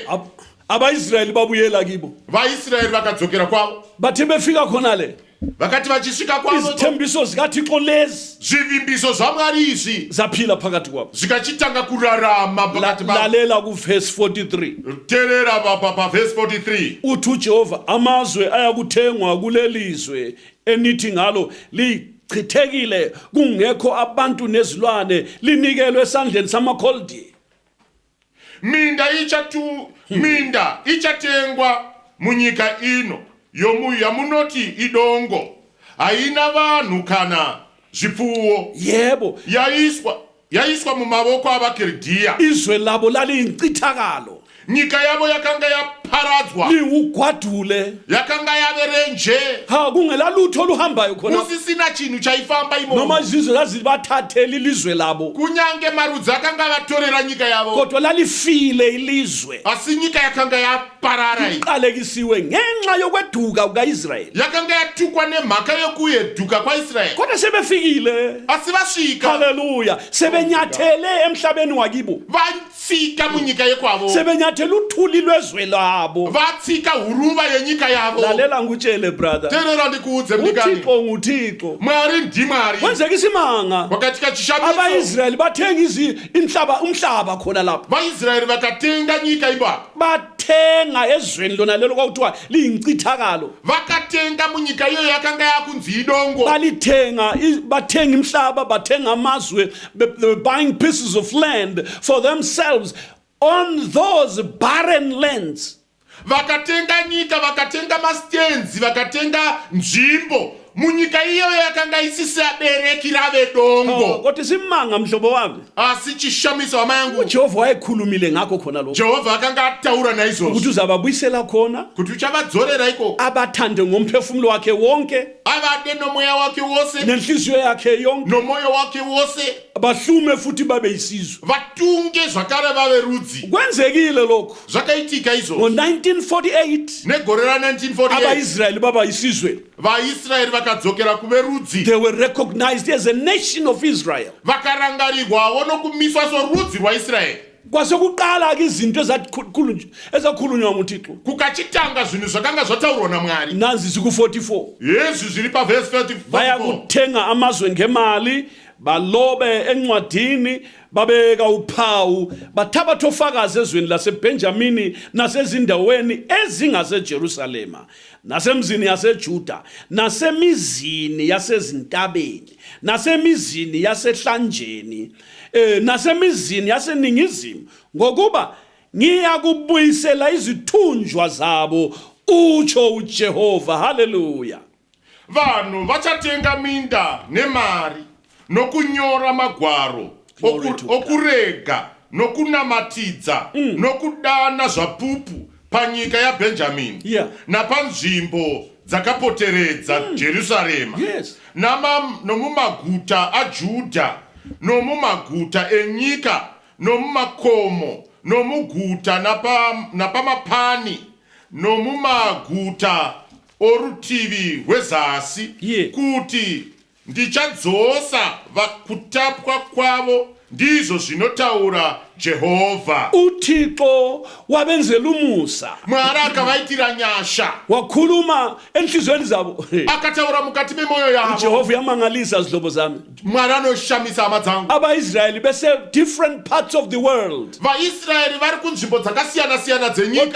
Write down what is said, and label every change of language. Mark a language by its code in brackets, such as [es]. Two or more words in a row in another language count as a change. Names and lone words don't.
[nd] AbaIsraeli babuyela kibo. [sn] VaIsraeli vakadzokera kwavo. [nd] Bathe befika khona le [sn] vakati vachisvika kwavo [nd] izithembiso zikaThixo lezi [sn] zvivimbiso zvaMwari izvi [nd] zaphila phakathi kwabo. [sn] zvikachitanga kurarama pakati pavo. [nd] Lalela ku verse 43. [sn] Terera pa verse 43. [nd] Uthi uJehova amazwe ayakuthengwa kulelizwe enithi ngalo lichithekile kungekho abantu nezilwane linikelwe esandleni samakholdi. [sn] Minda ichatengwa munyika ino yamunoti idongo haina vanhu kana zvipfuwo. [nd] Yebo, [sn] yaiswa mumavoko avaKaldea. [nd] izwe labo laliyincithakalo. [sn] nyika yavo yakanga yaparadzwa, [nd] liwugwadule [sn] yakanga yaverenje, [nd] ha kungela lutho oluhambayo khona [sn] kusisina chinhu chaifamba [nd] noma [sn] imomo. [nd] izizwe zazibathathela ilizwe labo [sn] Kunyange marudzi akanga vatorera nyika yavo, [nd] kodwa lalifile ilizwe [sn] asi nyika yakanga yaparara iyi. [nd] iqalekisiwe ngenxa yokweduka kukaIsrayeli [sn] Yakanga yatukwa nemhaka yokuyeduka kwaIsraeli. [nd] kodwa sebefikile [sn] Asi vasvika, [nd] haleluya sebenyathele emhlabeni wakibo [sn] vatsika munyika yekwavo, [nd] sebenyathele uthuli lwezwe labo [sn] vatsika huruva yenyika yavo. [nd] lalela ngutshele brother [sn] Terera ndikuudze mdikani, [nd] uthixo nguthixo [sn] Mwari ndimwari. [nd] kwenzeka isimanga [sn] Wakatika chishamiso, [nd] abaIsrayeli bathenga umhlaba khona lapha [sn] vaIsraeli vakatenga nyika ipapo, [nd] bathenga ezweni lona lelo kwakuthiwa liyincithakalo [sn] vakatenga munyika iyo yakanga yakunzi idongo. [nd] bathenga imhlaba bathenga amazwe [en] they were buying pieces of land for themselves on those barren lands [sn] Vakatenga nyika, vakatenga mastenzi, vakatenga nzvimbo munyika iyo yakanga isisi abereki rave dongo. [nd] kodwa simanga mhlobo wami [sn] Asi chishamiso hama yangu, [nd] uJehova wayekhulumile ngakho khona lokho [sn] Jehovha akanga ataura naizvozvo [nd] ukuthi uzababuyisela khona [sn] kuti uchavadzorera ikoko, [nd] abathande ngomphefumulo wakhe wonke [sn] avade nomweya wake wose [nd] nenhliziyo yakhe yonke [sn] nomoyo wake wose, [nd] bahlume futhi babe yisizwe [sn] vatunge zvakare vave rudzi. [nd] kwenzekile lokho [sn] Zvakaitika izvozvo [nd] ngo-1948 [sn] negore ra1948, [nd] abaIsrayeli baba yisizwe [sn] vaIsraeri vakadzokera kuve rudzi, [en] they were recognized as a nation of Israel [sn] vakarangarirwawo nokumiswa sorudzi rwaIsraeri. [nd] kwasekuqala-ke izinto ezakhulunywa nguThixo [sn] Kukachitanga zvinhu zvakanga zvataurwa naMwari. [nd] nanzi ziku-44 [sn] Yesu zviri pavhesi 34, [nd] bayakuthenga amazwe ngemali balobe encwadini babeka uphawu bathabatha ofakazi ezweni laseBenjamini nasezindaweni ezingaseJerusalema nasemzini yaseJuda nasemizini yasezintabeni nasemizini yasehlanjeni nasemizini yaseningizimu ngokuba ngiyakubuyisela izithunjwa zabo utsho uJehova haleluya. [sn] vanhu vachatenga minda nemari nokunyora magwaro [en] Glory to God. [sn] okurega nokunamatidza nokudana zvapupu panyika yaBhenjamini Yeah. napanzvimbo dzakapoteredza Jerusarema Yes. nomumaguta aJudha nomumaguta enyika nomumakomo nomuguta napamapani nomumaguta orutivi rwezasi, Yeah. kuti ndichadzosa kutapwa kwavo, ndizvo zvinotaura Jehovha. [nd] uThixo wabenzela umusa [sn] Mwari akavaitira nyasha, [nd] wakhuluma enhlizweni zabo [sn] akataura mukati memoyo yavo. [nd] uJehova yamangalisa zihlobo zami [sn] Mwari anoshamisa hama dzangu. [nd] abaIsrayeli bese [en] different parts of the world [sn] VaIsraeri vari kunzvimbo dzakasiyana-siyana dzenyika.